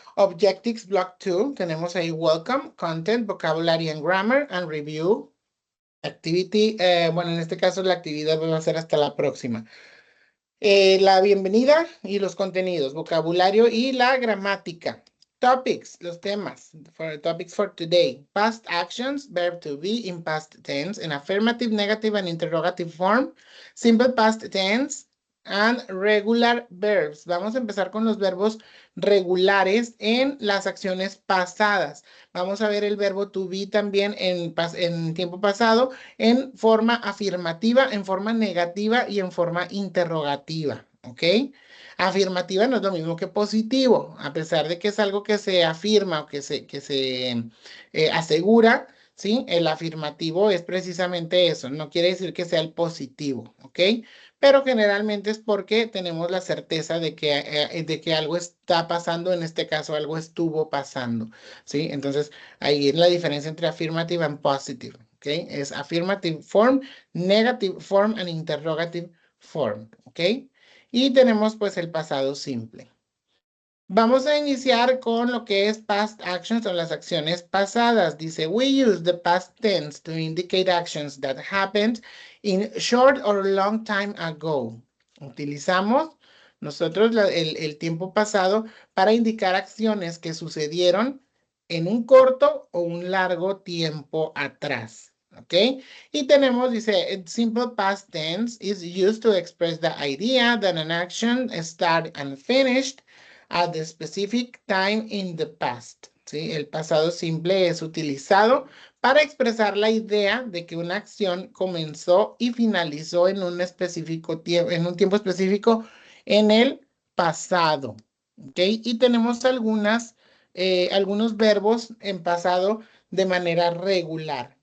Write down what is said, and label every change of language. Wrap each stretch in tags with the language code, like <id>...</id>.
<en>Objectives Block 2.</en> <es>Tenemos ahí</es> <en>Welcome, Content, Vocabulary and Grammar, and Review.</en> <es>Activity, bueno, en este caso la actividad va a ser hasta la próxima. La bienvenida y los contenidos, vocabulario y la gramática.</es> <en>Topics,</en> <es>los temas.</es> <en>Topics for today. Past actions, verb to be in past tense, in affirmative, negative, and interrogative form. Simple past tense and regular verbs.</en> <es>Vamos a empezar con los verbos regulares en las acciones pasadas. Vamos a ver el verbo to be también en tiempo pasado, en forma afirmativa, en forma negativa y en forma interrogativa, ¿ok? Afirmativa no es lo mismo que positivo, a pesar de que es algo que se afirma o que se asegura, ¿sí? El afirmativo es precisamente eso, no quiere decir que sea el positivo, ¿ok? Pero generalmente es porque tenemos la certeza de que algo está pasando, en este caso algo estuvo pasando, ¿sí? Entonces, ahí es la diferencia entre</es> <en>affirmative and positive,</en> <es>¿ok?</es> <en>Es affirmative form, negative form and interrogative form, ¿ok?</en> <es>Y tenemos pues el pasado simple. Vamos a iniciar con lo que es</es> <en>past actions</en> <es>o las acciones pasadas.</es> <en>Dice, we use the past tense to indicate actions that happened in short or long time ago.</en> <es>Utilizamos nosotros el tiempo pasado para indicar acciones que sucedieron en un corto o un largo tiempo atrás. ¿Ok? Y tenemos, dice,</es> <en>simple past tense is used to express the idea that an action started and finished at the specific time in the past.</en> <es>¿Sí? El pasado simple es utilizado para expresar la idea de que una acción comenzó y finalizó en un específico tiempo, en un tiempo específico en el pasado. ¿Ok? Y tenemos algunos verbos en pasado de manera regular.</es>